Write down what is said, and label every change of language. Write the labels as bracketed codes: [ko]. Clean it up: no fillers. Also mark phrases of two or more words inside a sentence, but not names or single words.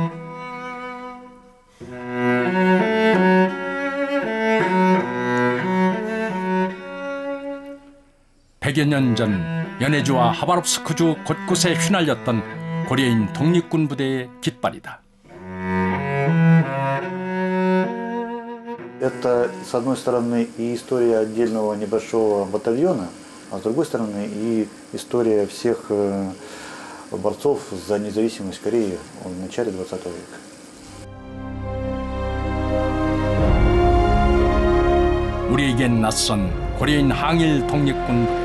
[ko] 백여 년 전 연해주와 하바롭스크주 곳곳에 휘날렸던 고려인 독립군 부대의 깃발이다. [ru] Это, с одной стороны, и история отдельного небольшого батальона, а с другой стороны, и история всех борцов за независимость Кореи в начале 20 века. [ko] 우리에겐 낯선 고려인 항일 독립군 부대.